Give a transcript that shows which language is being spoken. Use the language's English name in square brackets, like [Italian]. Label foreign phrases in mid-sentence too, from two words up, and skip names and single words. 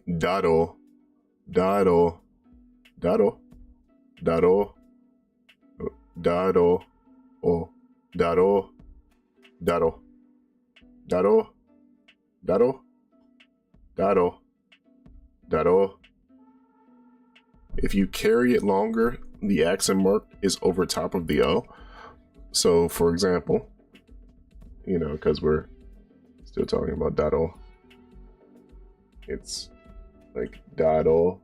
[Spanish] daro, daro, daro, daro, daro, o daro, daro, daro, daro, daro, daro. [English] If you carry it longer, the accent mark is over top of the O. So for example, you know, because we're still talking about daro, it's like daro.